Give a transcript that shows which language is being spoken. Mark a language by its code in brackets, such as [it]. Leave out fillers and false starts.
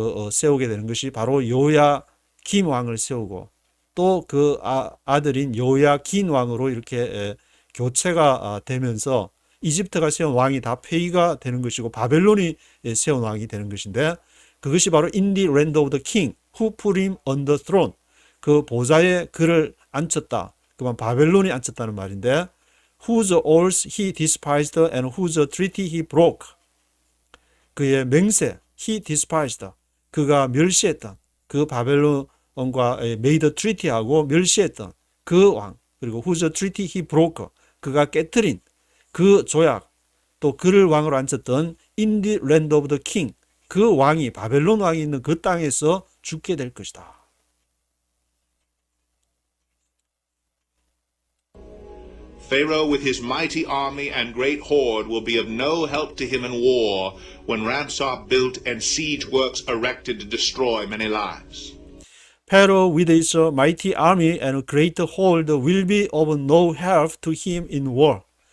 [ko] 세우게 되는 것이 바로 요야김 왕을 세우고 또 그 아들인 요야긴 왕으로 이렇게 교체가 되면서 이집트가 세운 왕이 다 폐위가 되는 것이고 바벨론이 세운 왕이 되는 것인데 그것이 바로 [en] in the land of the king who put him on the throne. [ko] 그 보좌에 그를 앉혔다. 그만 바벨론이 앉혔다는 말인데 [en] whose oaths he despised and whose treaty he broke. [ko] 그의 맹세, [en] he despised. [ko] 그가 멸시했던 그 바벨론과 [en] made treaty [ko] 하고 멸시했던 그 왕, 그리고 [en] whose treaty he broke. [ko] 그가 깨뜨린 그 조약, 또 그를 왕으로 앉혔던 [en] in the land of the king. [ko] 그 왕이 바벨론 왕이 있는 그 땅에서 죽게 될 것이다. [en] Pharaoh with his mighty army and great horde will be of no help to him in war when ramps are built and siege works erected to destroy many lives. Pharaoh with his mighty army and great horde will be of no help to him in war.